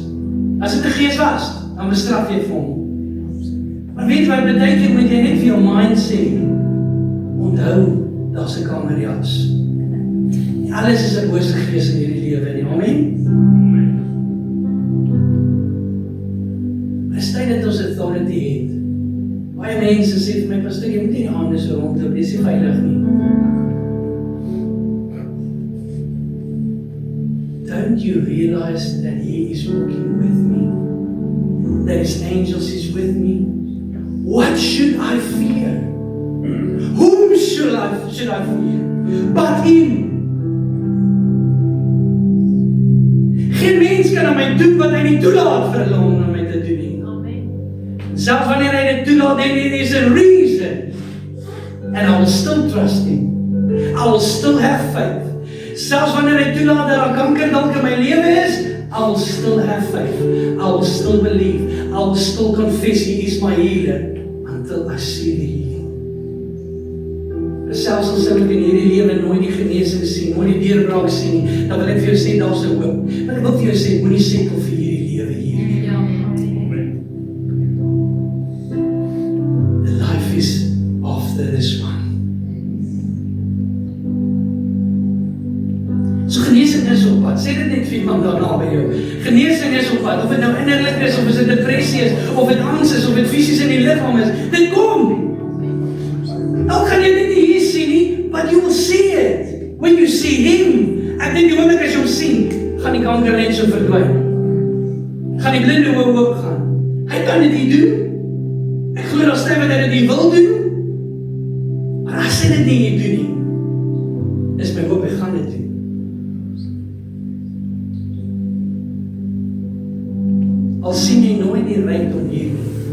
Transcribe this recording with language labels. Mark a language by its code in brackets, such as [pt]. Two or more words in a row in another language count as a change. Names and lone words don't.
[af] As dit 'n gees was, dan bestraf jy vir hom. Maar weet jy wat, baie keer moet jy net vir jou mind sê, onthou, daar's 'n kamerjas. Nie alles is 'n bose gees in hierdie lewe nie, amen? Dis tyd dat ons authority het. Baie mense sê vir my, pastoor, jy moet nie aande so rondloop, jy is nie veilig nie. [en] Don't you realize that He is walking with me? That His angels is with me? What should I fear? Whom should I fear? But Him. [af] Geen mens kan aan my doen wat hy nie toelaat vir hulle om aan my te doen nie. Selfs wanneer hy dit toelaat, [en] then there is a reason. And I will still trust Him. I will still have faith. [af] Selfs wanneer hy toelaat dat daar kanker dalk in my lewe is, [en] I will still have faith. I will still believe. I will still confess He is my healer until I see the healing. [af] selfs al sou ek in hierdie lewe nooit die genesing sien, nooit die deurbraak sien nie, dan wil ek vir jou sê, daar's 'n hoop. Maar ek wil vir jou sê, moenie settle vir hierdie lewe hier. Ja. [en] The life is after this one. [af] So genesing is op pad. Sê dit net vir iemand daarna by jou. Genesing is op pad. Of dit nou innerlik is, of dit depressie is, of dit angs is, of dit fisies in die liggaam is. Dit kom. Nou gaan jy dit nie hier sien nie, [en] but you will see it. When you see him, [af] ek dink die oomblik as jy hom sien, gaan die kanker net so verdwyn. Gaan die blinde oë oopgaan. Hy kan dit nie doen. Ek glo nog steeds dat hy dit nie wil doen. Maar as hy dit nie hier doen nie, is my hoop hy gaan dit doen. Al sien jy nooit die rykdom hier nie.